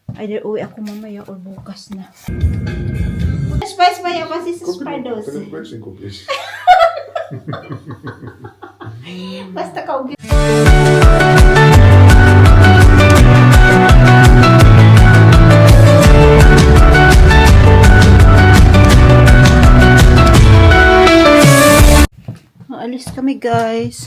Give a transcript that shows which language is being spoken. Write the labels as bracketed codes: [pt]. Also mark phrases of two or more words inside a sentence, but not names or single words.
[tl] Either uwi ako mamaya or bukas na. Spice ba yan? Kasi sa Spardos. [de] Brötchen guck ich. [tl] Basta ka uwi. Alis kami guys.